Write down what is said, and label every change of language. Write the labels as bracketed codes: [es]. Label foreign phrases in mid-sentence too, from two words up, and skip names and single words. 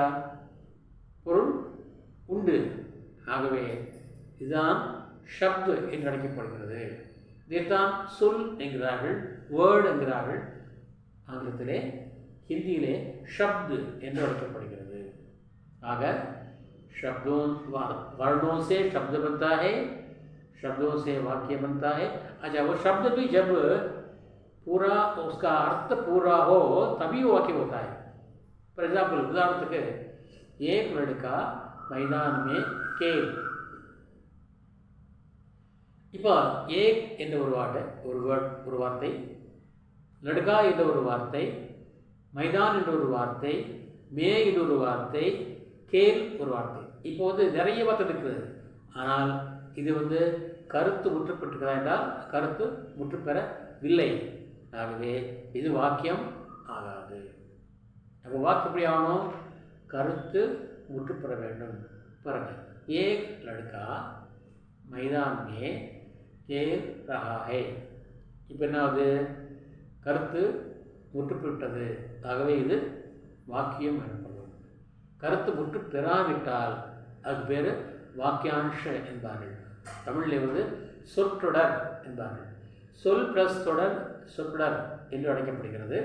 [ta] பொருள் உண்டு. ஆகவே இதுதான் ஷப்து என்று அழைக்கப்படுகிறது. இதைத்தான் சொல் என்கிறார்கள், வேர்டு என்கிறார்கள். ஆங்கிலத்திலே, ஹிந்தியிலே ஷப்து என்று அழைக்கப்படுகிறது. [hi] ஆக शब्दों वर्णों से शब्द बनता है, शब्दों से वाक्य बनता है. अच्छा, वो शब्द भी जब पूरा उसका अर्थ पूरा हो तभी वो वाक्य होता है. [en] for example, [hi] उदाहरण के एक लड़का मैदान में खेल. [ta] இப்போ ஏக் என்ற ஒரு வார்த்தை, லடுகா என்ற ஒரு வார்த்தை, மைதான் என்ற ஒரு வார்த்தை, மே என்ற ஒரு வார்த்தை, கேல் ஒரு வார்த்தை. இப்போ நிறைய வார்த்தை இருக்குது. ஆனால் இது கருத்து முற்றுப்பெற்றுக்கிறதா என்றால் கருத்து முற்று பெறவில்லை. ஆகவே இது வாக்கியம் ஆகாது. அப்போ வாக்கியம் எப்படி ஆகணும்? கருத்து முற்று பெற வேண்டும். [hi] பாருங்க, एक लड़का मैदान में खेल रहा है. [ta] இப்போ என்னாவது? கருத்து முற்றுப்பெற்றது. ஆகவே இது வாக்கியம் எனப்படும். கருத்து முற்று பெறாவிட்டால் அது பேர் வாக்கியான்ஷ என்பார்கள். தமிழில் சொற்றொடர் என்பார்கள். சொல் பிளஸ் தொடர் சொற்றொடர் என்று அழைக்கப்படுகிறது.